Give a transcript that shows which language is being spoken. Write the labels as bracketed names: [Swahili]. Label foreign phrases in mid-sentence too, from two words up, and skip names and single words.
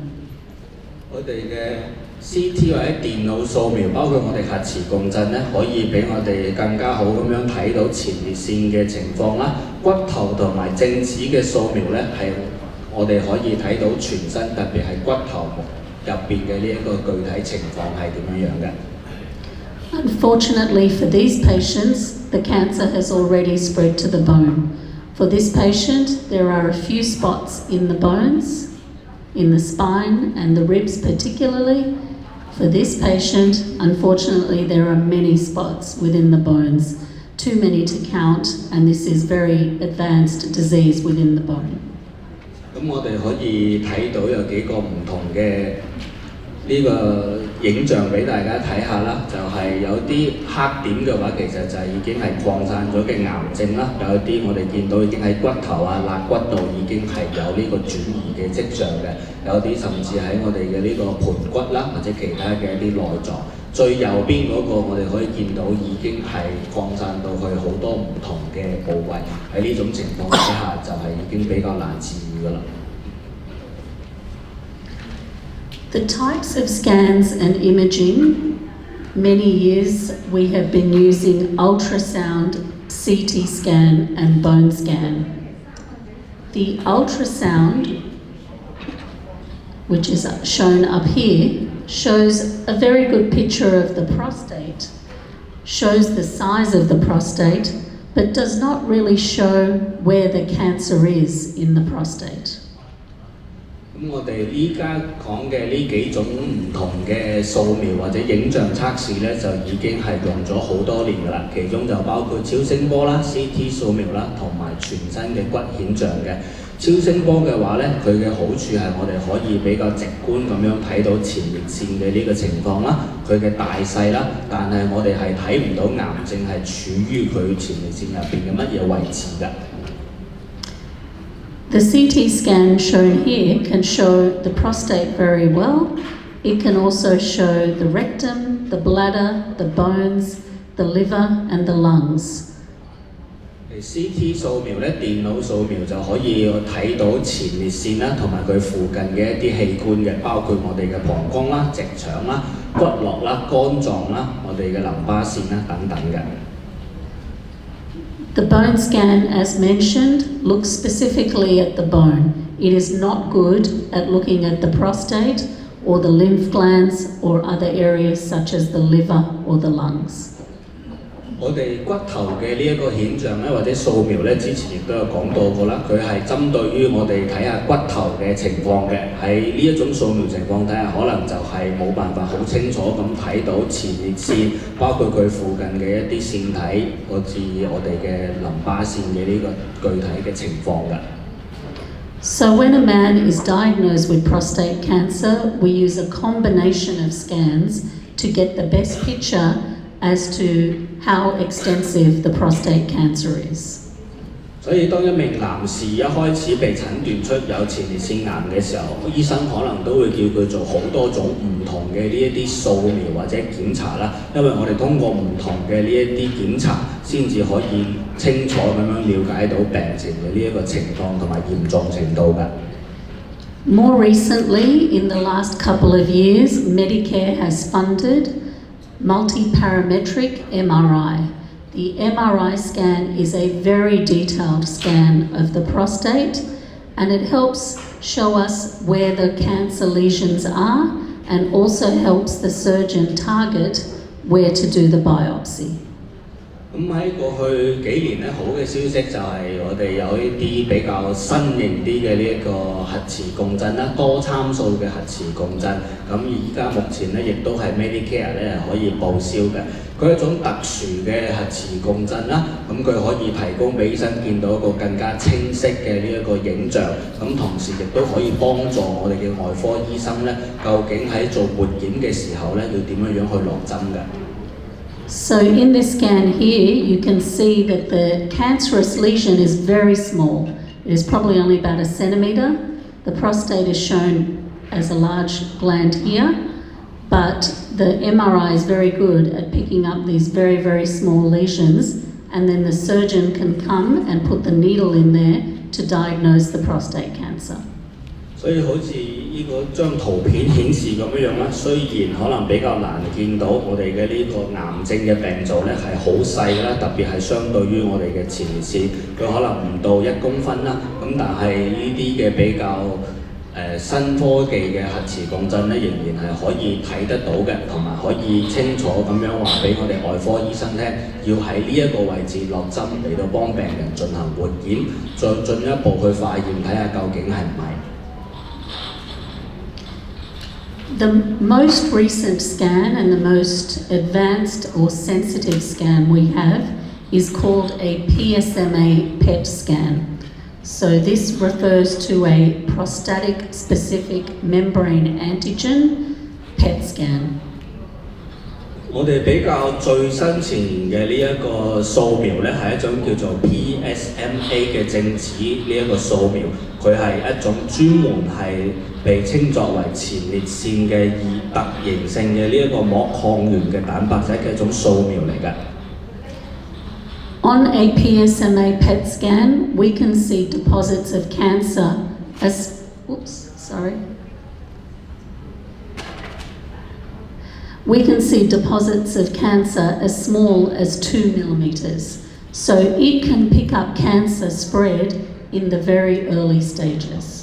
[Cantonese] 我哋嘅 CT 或者電腦掃描，包括我哋核磁共振咧，可以俾我哋更加好咁樣睇到前列腺嘅情況啦。骨頭同埋正子嘅掃描咧，係我哋可以睇到全身，特別係骨頭入邊嘅呢一個具體情況係點樣嘅。 [English] Unfortunately for these patients, the cancer has already spread to the bone. For this patient, there are a few spots in the bones, in the spine and the ribs particularly. For this patient, unfortunately, there are many spots within the bones, too many to count, and this is very advanced disease within the bone. [Cantonese] 咁我哋可以睇到有幾個唔同嘅呢個影像俾大家睇下啦，就係有啲黑點嘅話，其實就係已經係擴散咗嘅癌症啦。有啲我哋見到已經喺骨頭啊、肋骨度已經係有呢個轉移嘅跡象嘅，有啲甚至喺我哋嘅呢個盤骨啦，或者其他嘅一啲內臟。最右邊嗰個我哋可以見到已經係擴散到去好多唔同嘅部位，喺呢種情況之下就係已經比較難治癒㗎啦。 [English] The types of scans and imaging, many years we have been using ultrasound, CT scan and bone scan. The ultrasound, which is shown up here, shows a very good picture of the prostate, shows the size of the prostate, but does not really show where the cancer is in the prostate. [Cantonese] 咁我哋依家講嘅呢幾種唔同嘅掃描或者影像測試咧，就已經係用咗好多年㗎啦。其中就包括超聲波啦、CT 掃描啦，同埋全身嘅骨顯像嘅。超聲波嘅話咧，佢嘅好處係我哋可以比較直觀咁樣睇到前列腺嘅呢個情況啦，佢嘅大細啦，但係我哋係睇唔到癌症係處於佢前列腺入邊嘅乜嘢位置㗎。 [English] The CT scan shown here can show the prostate very well. It can also show the rectum, the bladder, the bones, the liver and the lungs. [Cantonese] CT 掃描咧，電腦掃描就可以睇到前列腺啦，同埋佢附近嘅一啲器官嘅，包括我哋嘅膀胱啦、直腸啦、骨骼啦、肝臟啦、我哋嘅淋巴腺啦等等嘅。 [English] The bone scan, as mentioned, looks specifically at the bone. It is not good at looking at the prostate or the lymph glands or other areas such as the liver or the lungs. [Cantonese] 我哋骨頭嘅呢一個顯像咧，或者掃描咧，之前亦都有講到過啦。佢係針對於我哋睇下骨頭嘅情況嘅。喺呢一種掃描情況底下，可能就係冇辦法好清楚咁睇到前列腺，包括佢附近嘅一啲腺體，好似我哋嘅淋巴腺嘅呢個具體嘅情況㗎。 [English] So when a man is diagnosed with prostate cancer, we use a combination of scans to get the best picture as to how extensive the prostate cancer is. [Cantonese] 所以當一名男士一開始被診斷出有前列腺癌嘅時候，醫生可能都會叫佢做好多種唔同嘅呢一啲掃描或者檢查啦，因為我哋通過唔同嘅呢一啲檢查，先至可以清楚咁樣了解到病情嘅呢一個情況同埋嚴重程度㗎。 [English] More recently, in the last couple of years, Medicare has funded multi-parametric MRI. The MRI scan is a very detailed scan of the prostate, and it helps show us where the cancer lesions are and also helps the surgeon target where to do the biopsy. [Cantonese] 咁喺過去幾年咧，好嘅消息就係我哋有一啲比較新型啲嘅呢一個核磁共振啦，多參數嘅核磁共振。咁而家目前咧，亦都係 Medicare 咧係可以報銷嘅。佢係一種特殊嘅核磁共振啦，咁佢可以提供俾醫生見到一個更加清晰嘅呢一個影像。咁同時亦都可以幫助我哋嘅外科醫生咧，究竟喺做活檢嘅時候咧，要點樣去落針嘅。 [English] So in this scan here, you can see that the cancerous lesion is very small. It is probably only about a centimetre. The prostate is shown as a large gland here, but the MRI is very good at picking up these very, very small lesions, and then the surgeon can come and put the needle in there to diagnose the prostate cancer. [Cantonese] 所以好似呢個張圖片顯示咁樣啦，雖然可能比較難見到我哋嘅呢個癌症嘅病灶咧係好細啦，特別係相對於我哋嘅前列腺，佢可能唔到1公分啦。咁但係呢啲嘅比較新科技嘅核磁共振咧，仍然係可以睇得到嘅，同埋可以清楚咁樣話俾我哋外科醫生聽，要喺呢一個位置落針嚟到幫病人進行活檢，再進一步去化驗睇下究竟係唔係。 [English] The most recent scan and the most advanced or sensitive scan we have is called a PSMA PET scan. So this refers to a prostatic specific membrane antigen PET scan. [Cantonese] 我哋比較最新前嘅呢一個掃描咧，係一種叫做 PSMA 嘅正子呢一個掃描，佢係一種專門係被稱作為前列腺嘅特形性嘅呢一個膜抗原嘅蛋白質嘅一種掃描嚟嘅。 [English] On a PSMA PET scan, we can see deposits of cancer as We can see deposits of cancer as small as 2 millimeters, so it can pick up cancer spread in the very early stages.